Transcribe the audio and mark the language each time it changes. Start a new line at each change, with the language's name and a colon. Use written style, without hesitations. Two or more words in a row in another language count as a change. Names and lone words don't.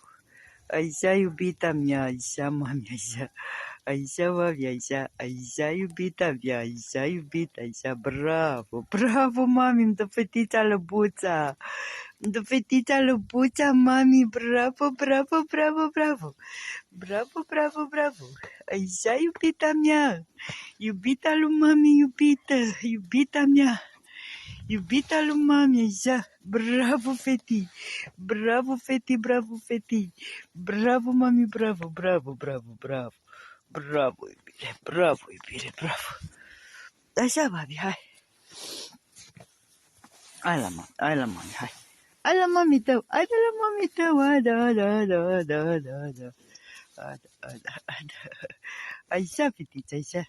Romanian: Așa, iubita mea, așa, mami, așa, așa, mami, așa, așa, iubita mea, așa, iubita, așa, bravo, bravo, mami, îmi dă fetița lăbuța, îmi dă fetița lăbuța, mami, bravo, bravo, bravo, bravo. Bravo, bravo, bravo. Așa, iubita mea. Iubita lui mami, iubită. Iubita mea. Iubita lui mami, așa. Bravo, feti. Bravo, feti, bravo, feti. Bravo, mami, bravo, bravo, bravo, bravo. Bravo, iubire, bravo, iubire, bravo. Așa, mami, hai. Hai la mami, hai la mami, hai. Hai la mami tău, hai de la mami tău, da. Așa, fetiță, așa.